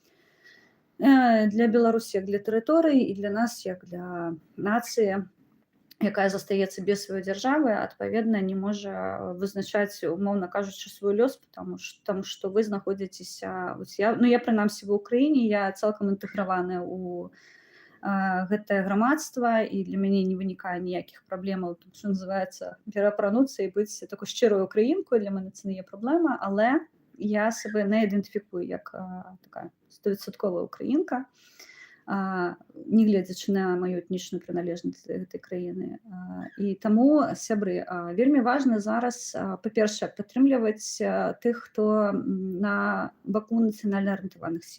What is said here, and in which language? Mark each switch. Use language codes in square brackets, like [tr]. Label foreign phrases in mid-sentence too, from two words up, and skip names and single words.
[be] Для Беларусі як для тэрыторыі і для нас як для нацыі, якая застаецца без сваёй дзяржавы, адпаведна, не можа вызначаць, умоўна кажучы, свой лёс, таму што вы знаходзіцеся... Я прынамсі ва ўкраіне, я цалкам інтэграваная ў гэтае грамадства, і для мяне не вынікае ніякіх праблемаў, тут, што называецца, пераапрануцца і быць такой шчырай украінкой, для мяне [uk] це не є праблема, але я себе [be] не ідэнтыфікую як такая 100% украінка, нягледзячы на маю этнічную прыналежнасць да гэтай краіны. І таму, сябры, вельмі важна зараз, па-першае, падтрымліваць тых, хто на баку нацыянальна арыентаваных сіл.